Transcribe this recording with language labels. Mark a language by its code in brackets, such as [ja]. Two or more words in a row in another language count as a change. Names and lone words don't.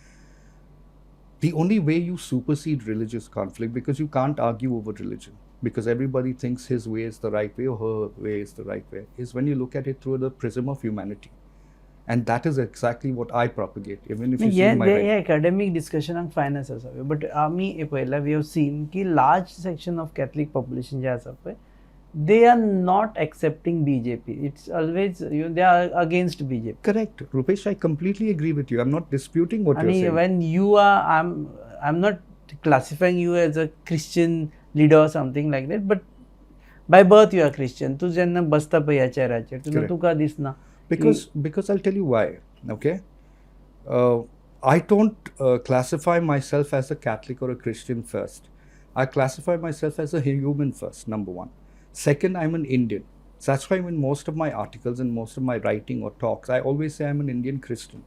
[en] The only way you supersede religious conflict, because you can't argue over religion, because everybody thinks his way is the right way or her way is the right way, is when you look at it through the prism of humanity. And that is exactly what I propagate, even if you see my yeah, academic discussion and finance asaवे, but [kok] आम्ही पहिला [en] we have seen की large section of Catholic population [kok] जे आसा पळय, [en] they are not accepting BJP. It's always they are against BJP. Correct, Rupesh. I completely agree with you. I'm not disputing what you're saying. When you are, I'm not classifying you as a Christian leader or something like that. But by birth you are Christian. [kok] तू जेन्ना बसता पळय ह्या चेराचेर, तुका दिसना. [en] Because I'll tell you why. Okay, I don't classify myself as a Catholic or a Christian first. I classify myself as a human first. Number one. Second, I'm an Indian. So that's why in most of my articles and most of my writing or talks, I always say I'm an Indian Christian.